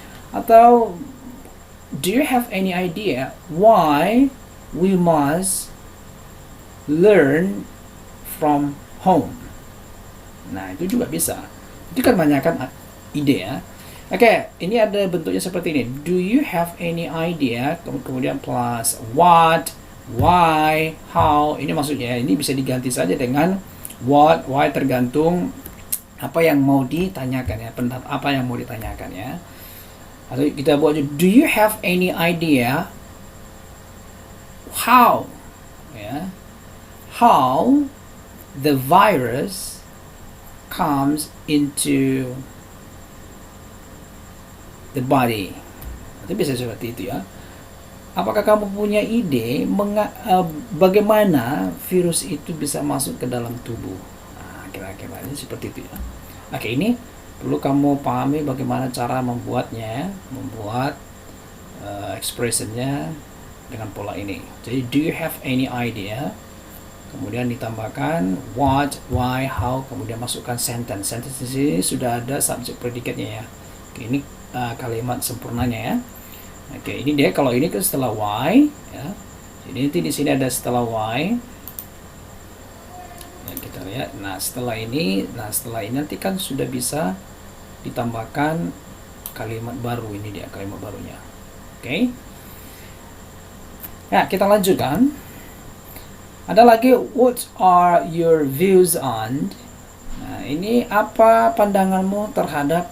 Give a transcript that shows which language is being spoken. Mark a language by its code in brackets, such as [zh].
[id] Atau [en] do you have any idea why we must learn from home? [id] Nah, itu juga bisa. Itu kan menanyakan ide, ya. Oke, ini ada bentuknya seperti ini. [en] Do you have any idea? [id] Kemudian [en] plus what, why, how. [id] Ini maksudnya, ini bisa diganti saja dengan what, why, tergantung apa yang mau ditanyakan, ya. Pendapat apa yang mau ditanyakan, ya. Atau kita buat, [en] do you have any idea how, ya, how the virus comes into the body? [id] Itu bisa seperti itu, ya. Apakah kamu punya ide bagaimana virus itu bisa masuk ke dalam tubuh? Nah, kira-kira ini seperti itu, ya. Oke, ini perlu kamu pahami bagaimana cara membuatnya, membuat expressionnya dengan pola ini. Jadi, [en] do you have any idea? [id] Kemudian ditambahkan what, why, how, kemudian masukkan sentence. Sentence di sini sudah ada subjek predikatnya, ya. Oke, ini kalimat sempurnanya, ya. Oke, ini dia. Kalau ini kan setelah why, ya. Jadi nanti di sini ada setelah why. Ya, kita gitu ya. Nah setelah ini nanti kan sudah bisa ditambahkan kalimat baru. Ini dia kalimat barunya. Oke. Ya, kita lanjutkan. Ada lagi, [en] what are your views on? [id] Nah, ini apa pandanganmu terhadap?